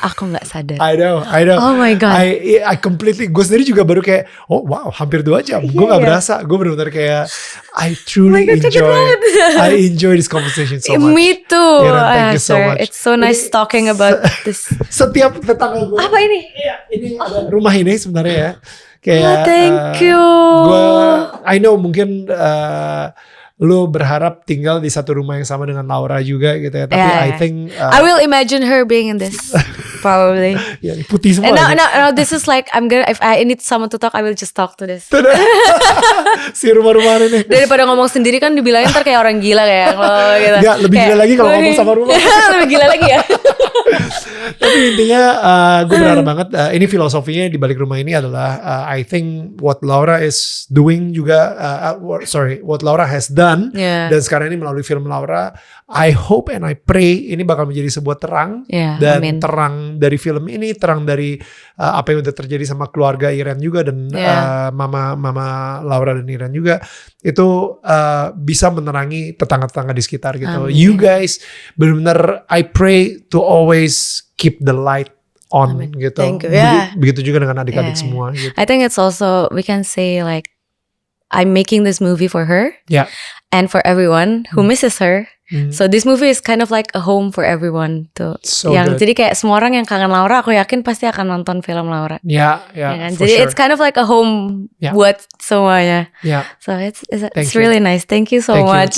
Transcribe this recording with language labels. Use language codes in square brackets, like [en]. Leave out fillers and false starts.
[id] aku nggak sadar. [en] I know. Oh my god. I completely. [id] Gue sendiri juga baru kayak, oh wow, hampir 2 jam. Gue nggak berasa. Gue benar-benar kayak, [en] I truly enjoy this conversation so much. Me too. Thank you so much. It's so nice talking about this. [id] Setiap tetangga gue. Apa ini? Ini ada rumah ini sebenarnya ya. Kayak. [en] Thank you. I know mungkin. [id] Lu berharap tinggal di satu rumah yang sama dengan Laura juga gitu ya. Tapi [en] I think I will imagine her being in this probably. [id] Ya, putih semua. [en] No, this is like if I need someone to talk, I will just talk to this. [id] Si rumah-rumah ini. Daripada ngomong sendiri kan dibilangin ntar kayak orang gila kayak lo gitu. Enggak, lebih gila lagi kalau ngomong sama rumah. Lebih gila lagi ya. Tapi intinya gue berharap banget ini filosofinya di balik rumah ini adalah [en] I think what Laura is doing [id] juga [en] what Laura has done [id] dan sekarang ini melalui film Laura, [en] I hope and I pray [id] ini bakal menjadi sebuah terang dan terang dari film ini, terang dari apa yang udah terjadi sama keluarga Iren juga dan mama Laura dan Iren juga itu bisa menerangi tetangga-tetangga di sekitar gitu. [en] You guys benar-benar I pray to always keep the light on gitu. Thank you. [id] Begitu juga dengan adik-adik semua gitu. [en] I think it's also we can say like I'm making this movie for her and for everyone who misses her. So this movie is kind of like a home for everyone tuh. [id] Jadi kayak semua orang yang kangen Laura, aku yakin pasti akan nonton film Laura. Kan? [en] Jadi it's kind of like a home [id] buat semuanya. [en] So it's really nice. Thank you so much.